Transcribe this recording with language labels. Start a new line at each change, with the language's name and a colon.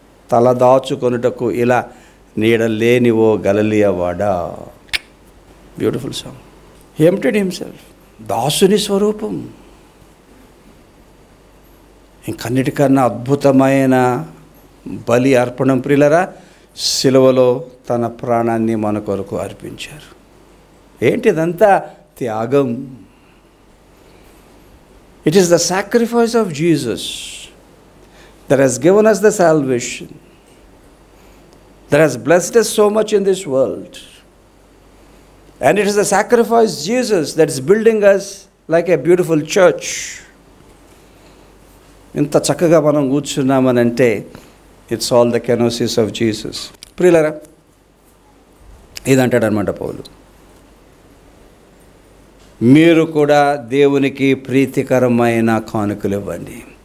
Telugu: తల దాచుకొనుటకు ఇలా నీడ లేని ఓ గలిలయవాడా.
English: Beautiful song. He emptied himself.
Telugu: దాసుని స్వరూపం. ఇంకన్నిటికన్నా అద్భుతమైన బలి అర్పణం ప్రియులరా, సిలువలో తన ప్రాణాన్ని మన కొరకు అర్పించారు. ఏంటిదంతా? త్యాగం.
English: It is the sacrifice of Jesus that has given us the salvation, that has blessed us so much in this world. And it is the sacrifice Jesus that is building us like a beautiful church.
Telugu: ఇంత చక్కగా మనం కూర్చున్నామనంటే
English: It's all the kenosis of Jesus.
Telugu: ప్రియులరా, ఇదంటాడు అనమాట పౌలు. మీరు కూడా దేవునికి ప్రీతికరమైన కానుకలు ఇవ్వండి.